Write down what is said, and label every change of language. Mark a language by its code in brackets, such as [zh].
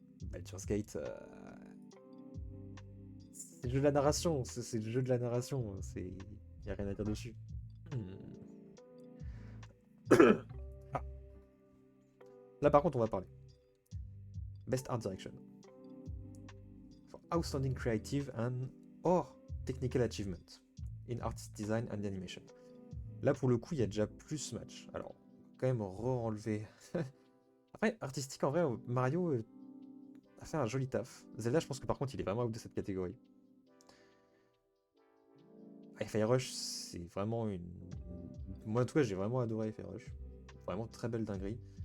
[fr] Baldur's Gate, c'est le jeu de la narration, c'est le jeu de la narration, y a rien à dire dessus. Ah, là par contre, on va parler. [en] Best Art Direction. For outstanding creative and or technical achievement in artist design and animation. [fr] Là pour le coup, il y a déjà plus match. Alors, quand même re-enlever. Après, artistique en vrai, Mario a fait un joli taf. Zelda, je pense que par contre, il est vraiment out de cette catégorie. Fire Rush, c'est vraiment une. Moi, en tout cas, j'ai vraiment adoré Fire Rush. Vraiment très belle dinguerie.